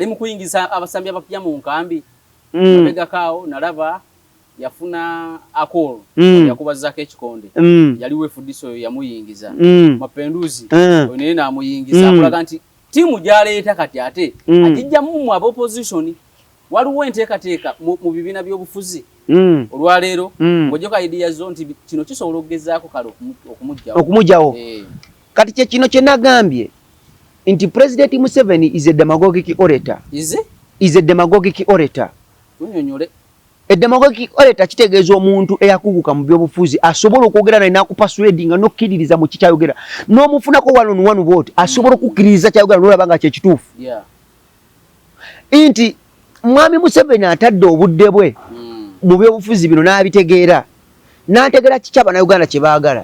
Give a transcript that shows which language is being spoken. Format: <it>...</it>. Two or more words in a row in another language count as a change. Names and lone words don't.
<lg>mu kuyingiza abasambi abapya mu nkambi mabegakaawo nalaba yafuna akolo yakubazzako ekikonde yali wefudiso yamuyingiza mapenduzi naye n'amuyingiza akulaga nti tiimu gy'aleeta kati ate agijjamu mu aba opposition waliwo enteekateeka mu bibiina by'obufuzi olwaleero ng'ojjako idea zo nti kino kisobola okugezaako kale okumugyawo kati kye kino kye nagambye nti</lg> <en>President Museveni is a demagogic orator. Is a demagogic orator. A demagogic orator</en> <lg>kitegeeza omuntu eyakuguka mu by'obufuzi asobola okwogera naye n'akupasuadinga n'okkiririza mu kikyayogera n'omufunako</lg> <en>one vote</en> <lg>asobola okukkiririza kyayogera n'olaba nga kye kituufu. Nti Mwami Museveni atadde obudde bwe mu by'obufuzi bino n'abitegeera n'ategeera kiki Abannayuganda kye baagala.</lg>